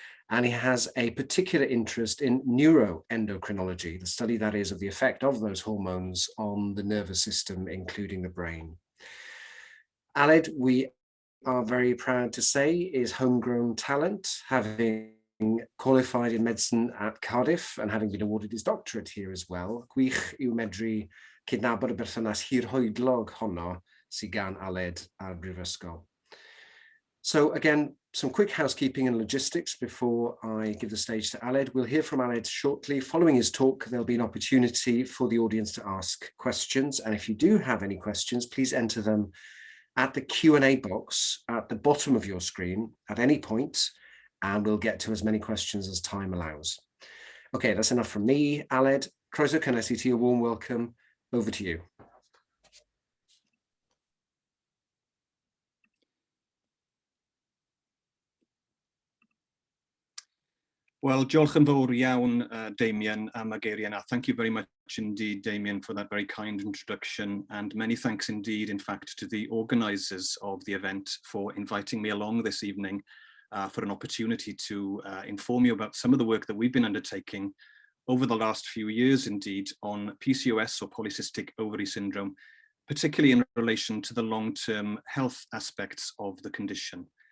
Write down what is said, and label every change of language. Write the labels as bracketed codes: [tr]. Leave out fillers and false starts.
[en] And he has a particular interest in neuroendocrinology, the study that is of the effect of those hormones on the nervous system, including the brain. Aled, we are very proud to say, is homegrown talent, having qualified in medicine at Cardiff and having been awarded his doctorate here as well. [cy] Gwych yw medru cydnabod y berthynas hirhoedlog honno sydd gan Aled a'r Brifysgol. [en] So again, some quick housekeeping and logistics before I give the stage to Aled. We'll hear from Aled shortly. Following his talk, there'll be an opportunity for the audience to ask questions. And if you do have any questions, please enter them at the Q&A box at the bottom of your screen at any point, and we'll get to as many questions as time allows. Okay, that's enough from me. Aled, [cy] croeso cynnes I ti, [en] a warm welcome. Over to you. [cy] Well, diolch yn fawr iawn, Damien, am y geiriau yna. [en] Thank you very much indeed, Damien, for that very kind introduction. And many thanks indeed, in fact, to the organisers of the event for inviting me along this evening for an opportunity to inform you about some of the work that we've been undertaking over the last few years, indeed, on PCOS, or Polycystic Ovary Syndrome, particularly in relation to the long-term health aspects of the condition.